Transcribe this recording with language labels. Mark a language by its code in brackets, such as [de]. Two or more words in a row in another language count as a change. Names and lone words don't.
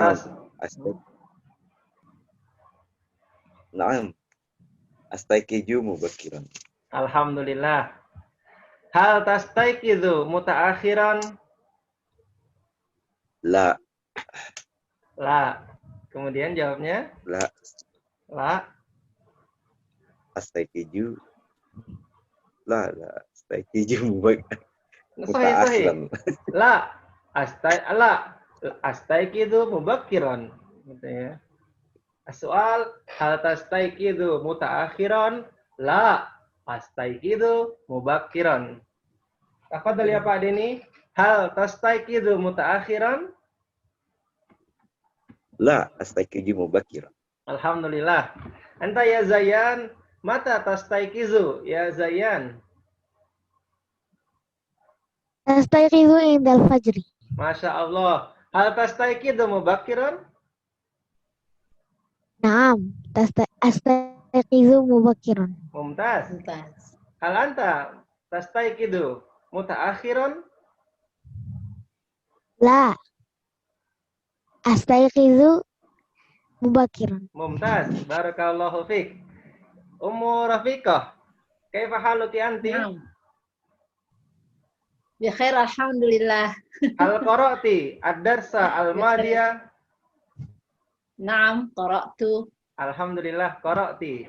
[ar] Naam. أستيقظ مبكرا. Alhamdulillah. هل تستيقظ متأخرا? La. La. [id] Kemudian jawabnya? [ar] La. La. أستيقظ. لا. Astaikizu صحيح. لا. أستيقظ مبكرا. [id] Gitu ya. [ar] Soal هل تستيقظ متأخرا؟ لا. أستيقظ مبكرا. تفضل يا Pak Denny. هل تستيقظ متأخرا? لا. أستيقظ مبكرا. Alhamdulillah. أنت يا Zayan, متى تستيقظ يا Zayan? تستيقظ عند الفجر. ما شاء الله. هل تستيقظ مبكرا? نعم، أستيقظ مبكرا. Mumtaz. هل أنت تستيقظ متأخرا? لا. أستيقظ مبكرا. ممتاز. بارك الله فيك. Ummu Rafiqah, كيف حالك أنت? بخير الحمد لله. هل قرأتِ الدرس الماضية? نعم، قرأتُ. الحمد لله قرأتِ.